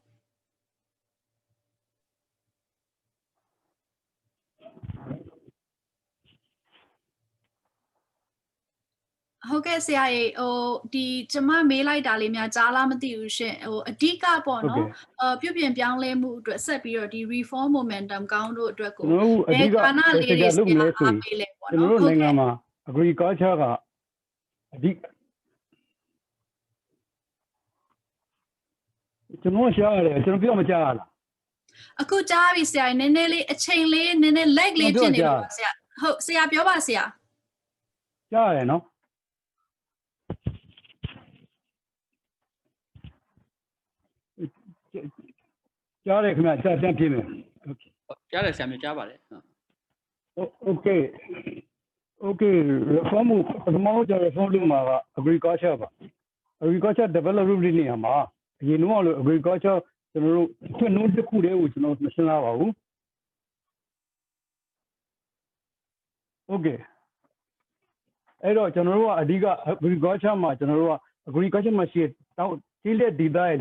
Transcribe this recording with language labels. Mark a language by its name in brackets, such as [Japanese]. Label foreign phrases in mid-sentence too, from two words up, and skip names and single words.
[Burmese] ဟုတ်ကဲ့ဆရာကြီးဒီကျမမေးလိုက်တာလေးများကြားလားမသိဘူးရှင်အဓိကပေါ့နော်ပြုပြင်ပြောင်းလဲမှုအတွက်ဆက်ပြီးတော့ဒီ [English] reform momentum [Burmese] ကောင်းတို့အတွက်ကိုဘယ်ဌာနလေးတွေဆရာအားပေးလဲပေါ့နော် ကျွန်တော်တို့နိုင်ငံမှာ agriculture ကအဓိကကျွန်တော်ရှားရတယ်ကျွန်တော်ပြောမကြားရလား အခုကြားပြီဆရာနည်းနည်းလေးအချိန်လေးနည်းနည်း lag လေးဖြစ်နေလို့ပါဆရာဟုတ်ဆရာပြောပါဆရာ ကြားရတယ်နော်ကြားတယ်ခင်ဗျကြားတန်းပြင်းမယ် ကြားတယ်ဆရာမျိုးကြားပါတယ် [English] Okay Okay reform [Burmese] ပထမဆုံး reform လုပ်မှာက agriculture ပါ [English] agriculture development [Burmese] နေရာမှာအရင်တော့လို့ agriculture ကျွန်တော်တို့ခွင့်နှုန်းတစ်ခုတည်းကိုကျွန်တော်မရှင်းလာပါဘူး Okay အဲ့တော့ကျွန်တော်တို့ကအဓိက agriculture မှာကျွန်တော်တို့က agriculture မှာရှိတောင်းကျေးလက်ဒေသရဲ့လူ